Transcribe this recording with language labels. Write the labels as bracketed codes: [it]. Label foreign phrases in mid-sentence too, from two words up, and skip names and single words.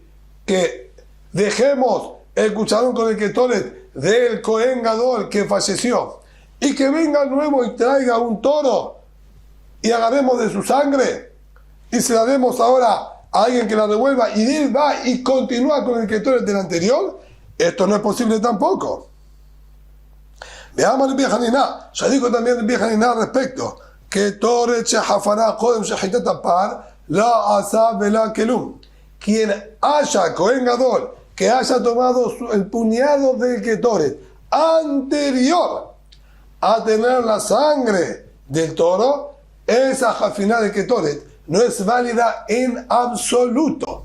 [es] Que dejemos el cucharón con el Ketoret del [he] כהן גדול [es] que falleció y que venga nuevo y traiga un toro y agarremos de su sangre y se la demos ahora a alguien que la revuelva y él va y continúa con el Ketoret del anterior. Esto no es posible tampoco. Veamos el Rabbi Hanina. Ya dijo también el Rabbi Hanina al respecto. [he] קטורת שחפנה קודם שחיטת הפר לא עשה ולא כלום. [es] Quien haya [he] כהן גדול [es] que haya tomado el puñado del Ketoret anterior a tener la sangre del toro, esa jafina del Ketoret no es válida en absoluto.